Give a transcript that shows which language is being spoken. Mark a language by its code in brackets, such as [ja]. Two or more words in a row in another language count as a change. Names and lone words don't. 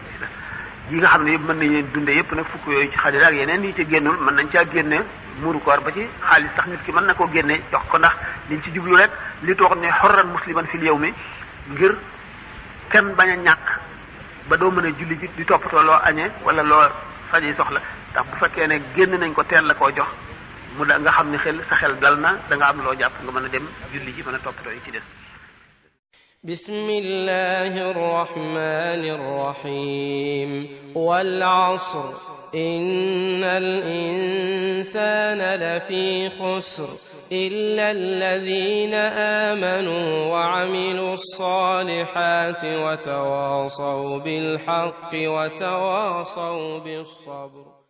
[wo] yi nga xam ne yëpp mën nañ leen dundee yëpp nag fukk yooyu ci xadira ak yeneen yi ci génnul mën nañ caa génne muuru koor ba ci xaalis sax nit ki mën na koo génne jox ko ndax liñ ci jublu rek li toog ne xorran [ar] مسلما في اليوم [wo] ngir kenn bañ a ñàkk ba doo mën a julli ji di toppatoo loo añee wala loo faji soxla ndax bu fekkee ne génn nañ ko teel la koo jox mu da nga xam ne sa xel dal na da nga am loo jàpp nga mën a dem julli ji mën a toppatoo yi ci des [ar] بسم الله الرحمن الرحيم والعصر إن الإنسان لفي خسر إلا الذين آمنوا وعملوا الصالحات وتواصوا بالحق وتواصوا بالصبر